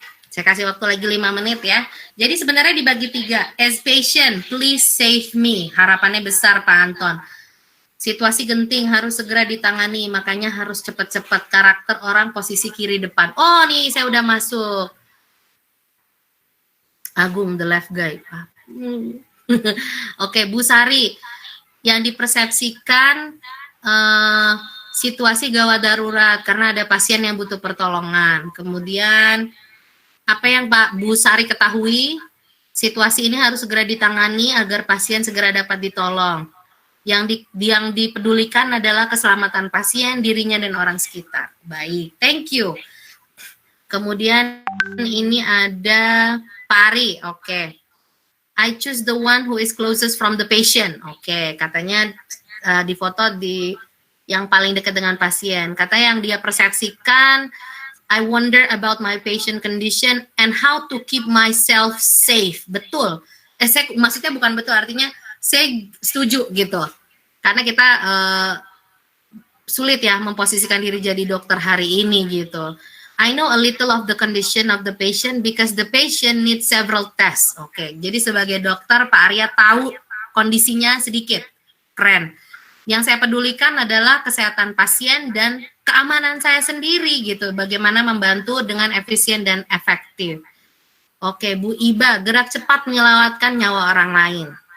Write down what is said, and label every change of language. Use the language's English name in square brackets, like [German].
[Indonesian] Saya kasih waktu lagi 5 menit ya. Jadi sebenarnya dibagi 3. [English] As patient, please save me. [Indonesian] Harapannya besar Pak Anton. Situasi genting harus segera ditangani, makanya harus cepat-cepat. Karakter orang posisi kiri depan. Oh nih saya udah masuk. [English] Agung, the left guy. Oke, Bu Sari. [Indonesian] Yang dipersepsikan situasi gawat darurat karena ada pasien yang butuh pertolongan. Kemudian apa yang Pak Bu Sari ketahui, situasi ini harus segera ditangani agar pasien segera dapat ditolong. Yang dipedulikan adalah keselamatan pasien, dirinya, dan orang sekitar. Baik, [English] thank you. [Indonesian] Kemudian ini ada Pak Ari, oke. [English] I choose the one who is closest from the patient. [Indonesian] Oke, katanya di foto yang paling dekat dengan pasien. Katanya yang dia persepsikan, [English] I wonder about my patient condition and how to keep myself safe. [Indonesian] Betul. Maksudnya bukan betul, artinya saya setuju gitu. Karena kita sulit ya memposisikan diri jadi dokter hari ini gitu. [English] I know a little of the condition of the patient because the patient needs several tests. [Indonesian] Oke, jadi sebagai dokter Pak Arya tahu kondisinya sedikit. Keren. Yang saya pedulikan adalah kesehatan pasien dan keamanan saya sendiri gitu. Bagaimana membantu dengan efisien dan efektif. Oke, Bu Iba, gerak cepat menyelamatkan nyawa orang lain.